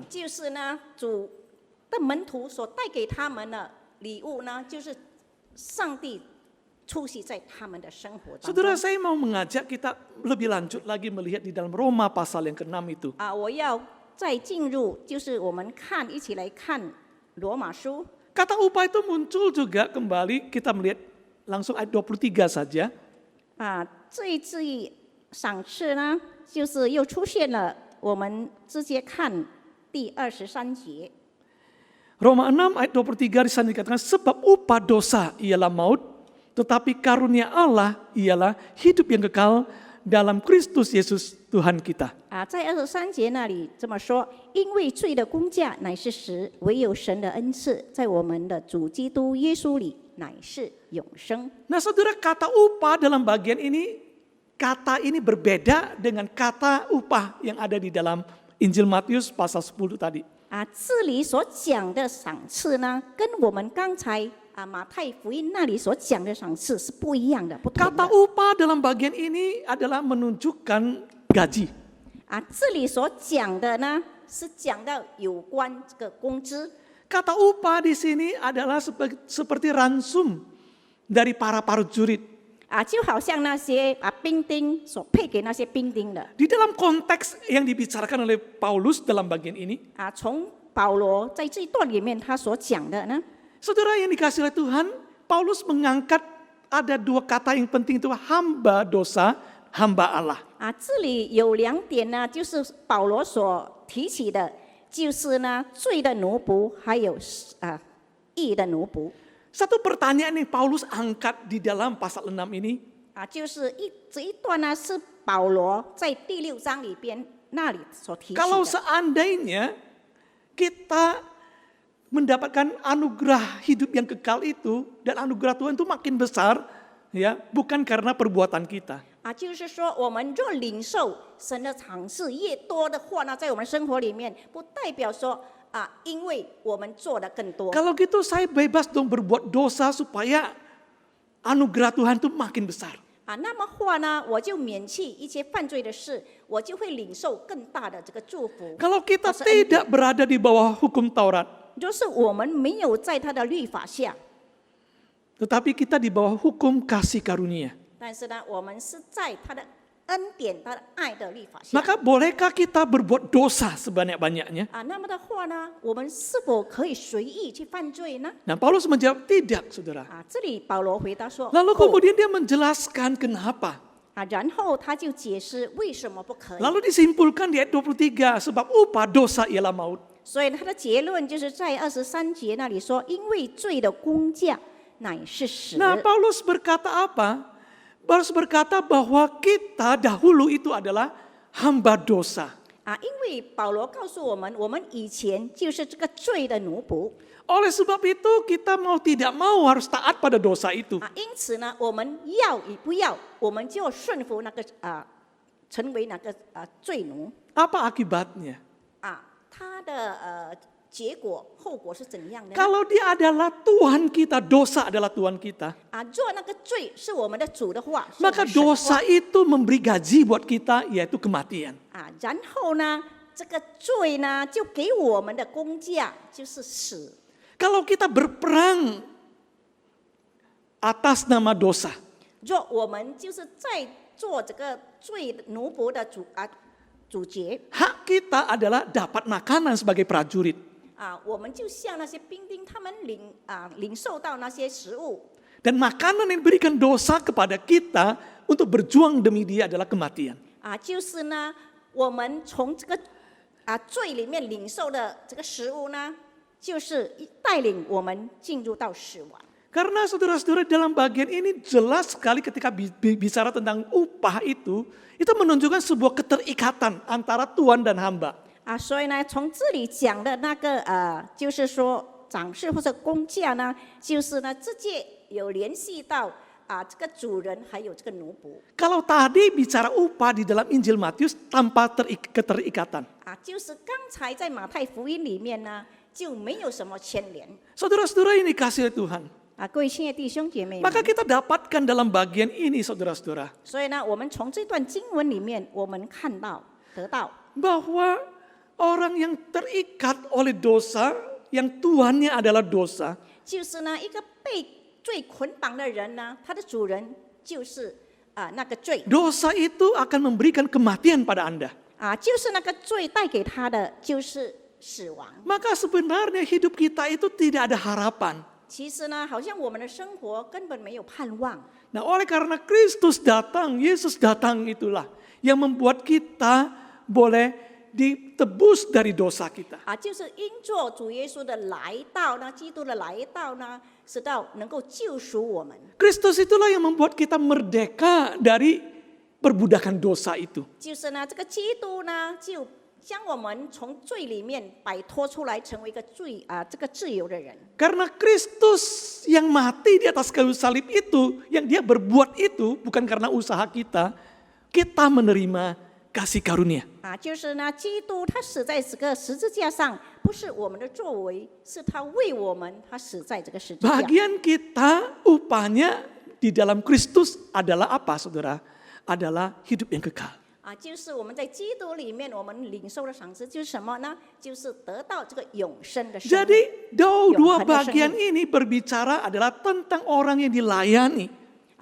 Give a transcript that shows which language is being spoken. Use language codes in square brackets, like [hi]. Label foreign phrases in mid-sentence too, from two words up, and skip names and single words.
[zh] 就是呢，主的门徒所带给他们的礼物呢，就是上帝出席在他们的生活当中。 [id] Saudara, saya mau mengajak kita lebih lanjut lagi melihat di dalam Roma pasal yang ke-6 itu. [zh] 我要再进入，就是我们一起来看罗马书。 [id] Kata upah itu muncul juga kembali, kita melihat langsung ayat 23 saja. [zh] 这一字赏赐呢，就是又出现了，我们直接看第23节。 [id] Roma 6 ayat 23 di sana dikatakan, sebab upah dosa ialah maut, tetapi karunia Allah ialah hidup yang kekal dalam Kristus Yesus Tuhan kita. [zh] 在23节那里这么说，因为罪的工价乃是死，唯有神的恩赐在我们的主基督耶稣里乃是永生。 [id] Nah, saudara, kata upah dalam bagian ini, kata ini berbeda dengan kata upah yang ada di dalam Injil Matius pasal 10 tadi. [zh] 这里所讲的赏赐呢，跟我们刚才马太福音那里所讲的赏赐是不一样的，不同 [id] Kata [zh] 的。 [id] upah dalam bagian ini adalah menunjukkan gaji. [zh] 这里所讲的呢，是讲到有关这个工资。 [id] Kata upah di sini adalah seperti ransum dari para prajurit. [zh] 就好像那些兵丁所配给那些兵丁的 [id] Di dalam konteks yang dibicarakan oleh Paulus dalam bagian ini, [zh] 从保罗在这一段里面他所讲的呢， [id] saudara yang dikasih oleh Tuhan, Paulus mengangkat ada dua kata yang penting itu hamba dosa, hamba Allah. [zh] 这里有2点呢，就是保罗所提起的，就是呢罪的奴仆，还有义的奴仆。 [id] Satu pertanyaan yang Paulus angkat di dalam pasal 6 ini, [zh] 就是这一段呢是保罗在第6章里边那里所提起 [id] kalau [zh] 的。 [id] seandainya kita mendapatkan anugerah hidup yang kekal itu dan anugerah Tuhan itu makin besar, ya, bukan karena perbuatan kita. [zh] 就是说我们若领受神的赏赐越多的话呢，在我们生活里面，不代表说因为我们做的更多。 [id] Kalau gitu saya bebas dong berbuat dosa supaya anugerah Tuhan itu makin besar. [zh] 那么话呢，我就免弃一些犯罪的事，我就会领受更大的这个祝福。 [id] Kalau kita tidak berada di bawah hukum Taurat, [zh] 就是我们没有在他的律法下， [id] tetapi kita di bawah hukum kasih karunia. [zh] 但是呢，我们是在他的恩典、他的爱的律法下。 [id] Maka bolehkah kita berbuat dosa sebanyak-banyaknya? [zh] 那么的话呢，我们是否可以随意去犯罪呢？ [id] Nah, Paulus menjawab tidak, saudara. [zh] 这里保罗回答说， [id] Lalu kemudian dia menjelaskan kenapa. [zh] 然后他就解释为什么不可以。 [id] Lalu disimpulkan di ayat 23, sebab upah dosa ialah maut. [zh] 所以他的结论就是在23节那里说，因为罪的工价乃是死。 [id] Nah, Paulus berkata apa? Paulus berkata bahwa kita dahulu itu adalah hamba dosa. [zh] 因为保罗告诉我们，我们以前就是这个罪的奴仆。 [id] Oleh sebab itu kita mau tidak mau harus taat pada dosa itu. [zh] 因此呢，我们要与不要，我们就顺服那个成为那个罪奴。 [id] Apa akibatnya? [zh] 他的结果后果是怎样的呢？ [id] Kalau dia adalah Tuhan kita, dosa adalah Tuhan kita. [zh] 若那个罪是我们的主的话，是我们 [id] Maka [zh] 神的话 [id] dosa itu memberi gaji buat kita, yaitu kematian. [zh] 然后呢，这个罪呢就给我们的工价就是死。 [id] Kalau kita berperang atas nama dosa, [zh] 若我们就是在做这个罪奴仆的主角 [id] hak kita adalah dapat makanan sebagai prajurit. [zh] 我们就像那些兵丁，他们领受到那些食物。 [id] Dan makanan yang diberikan dosa kepada kita untuk berjuang demi dia adalah kematian. [zh] 就是呢，我们从这个罪里面领受的这个食物呢，就是带领我们进入到死亡。 [id] Karena saudara-saudara dalam bagian ini jelas sekali ketika bicara tentang upah itu menunjukkan sebuah keterikatan antara Tuhan dan hamba. [zh] 所以呢，从这里讲的那个就是说长式或者工价呢，就是呢直接有联系到这个主人还有这个奴仆。 [id] Kalau tadi bicara upah di dalam Injil Matius tanpa keterikatan. [zh] 就是刚才在马太福音里面呢，就没有什么牵连。 [id] Saudara-saudara ini kasih Tuhan. [zh] 各位亲爱的弟兄姐妹们， [id] Maka kita dapatkan dalam bagian ini saudara-saudara. [zh] 所以呢，我们从这段经文里面，我们看到得到 [id] Bahwa orang yang terikat oleh dosa, yang tuannya adalah dosa, [zh] 就是呢，一个被罪捆绑的人呢，他的主人就是那个罪 [id] dosa itu akan memberikan kematian pada Anda. [zh] 就是那个罪带给他的就是死亡。 [id] Maka sebenarnya hidup kita itu tidak ada harapan. [zh] 其实呢，好像我们的生活根本没有盼望。 [id] Nah, oleh karena Kristus datang, Yesus datang itulah yang membuat kita boleh ditebus dari dosa kita. [zh] 就是因着主耶稣的来到呢，基督的来到呢，使到能够救赎我们。 [id] Kristus itulah yang membuat kita merdeka dari perbudakan dosa itu. [zh] 就是呢，这个基督呢，就将我们从罪里面摆脱出来，成为一个这个自由的人。 [id] Karena Kristus yang mati di atas kayu salib itu, yang dia berbuat itu bukan karena usaha kita, kita menerima kasih karunia. [zh] 就是呢，基督他死在这个十字架上，不是我们的作为，是他为我们，他死在这个十字架。 [id] Bagian kita upahnya di dalam Kristus adalah apa, saudara? Adalah hidup yang kekal. [zh] 就是我们在基督里面，我们领受的赏赐就是什么呢？就是得到这个永生的生命。 [id] Jadi dua bagian ini berbicara adalah tentang orang yang dilayani.